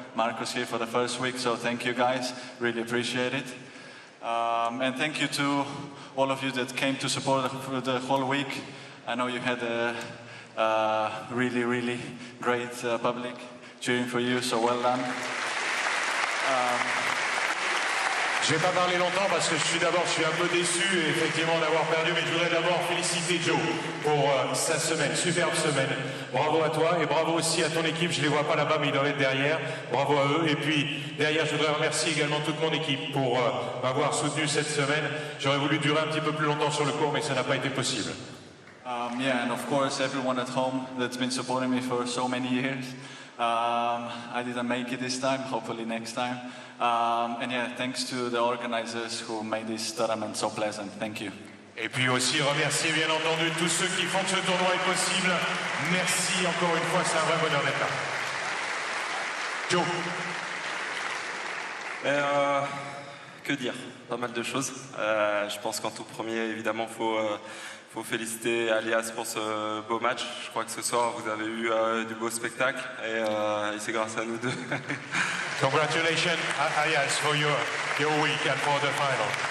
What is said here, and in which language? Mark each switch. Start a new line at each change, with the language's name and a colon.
English: Marcos here for the first week, so thank you guys, really appreciate it. And thank you to all of you that came to support for the whole week. I know you had a really, really great public cheering for you, so well done.
French: Je ne vais pas parler longtemps parce que je suis un peu déçu effectivement d'avoir perdu, mais je voudrais d'abord féliciter Joe pour sa semaine, superbe semaine. Bravo à toi et bravo aussi à ton équipe, je ne les vois pas là-bas mais ils doivent être derrière. Bravo à eux et puis derrière je voudrais remercier également toute mon équipe pour m'avoir soutenu cette semaine. J'aurais voulu durer un petit peu plus longtemps sur le court mais ça n'a pas été possible.
English: And of course everyone at home that's been supporting me for so many years. I didn't make it this time, hopefully next time. And thanks to the organizers who made this tournament so pleasant. Thank you.
French: Et puis aussi remercier bien entendu tous ceux qui font que ce tournoi est possible. Merci encore une fois, c'est un vrai bonheur d'être là. Joe. Que dire? Pas mal de choses. Je pense qu'en tout premier, évidemment, faut féliciter Aljaž pour ce beau match. Je crois que ce soir, vous avez eu du beau spectacle et c'est grâce à nous deux.
English: Congratulations, Aljaž, for your week and for the final.